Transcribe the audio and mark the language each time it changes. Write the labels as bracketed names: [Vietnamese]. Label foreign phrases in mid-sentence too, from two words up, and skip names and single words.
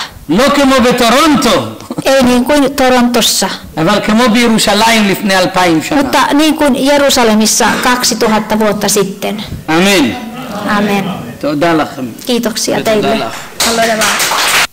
[Hebrew] לא כמו בטורונטו, [Finnish] Ei niin kuin Torontossa, [Hebrew] אבל כמו בירושלים לפני 2000 שנה. [Finnish] mutta niin kuin Jerusalemissa 2000 vuotta sitten. [Hebrew] אמן. [Finnish] Amen. [Hebrew] תודה לכם. [Finnish] Kiitoksia [Hebrew] ותודה [Finnish] teille. [Hebrew] לך. Hallelujah.